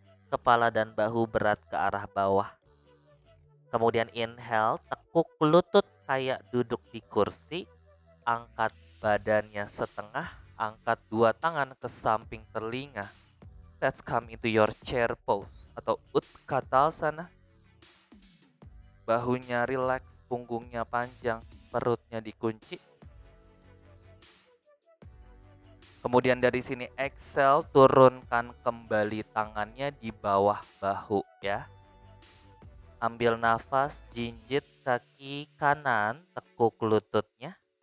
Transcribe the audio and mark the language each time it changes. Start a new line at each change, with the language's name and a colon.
Indonesian: Kepala dan bahu berat ke arah bawah. Kemudian inhale, tekuk lutut kayak duduk di kursi. angkat badannya setengah, angkat dua tangan ke samping telinga.
English: Let's come into your chair pose atau Utkatasana.
Indonesian: Bahunya rileks, punggungnya panjang, perutnya dikunci. Kemudian dari sini exhale, turunkan kembali tangannya di bawah bahu ya. Ambil nafas, jinjit kaki kanan, tekuk lututnya.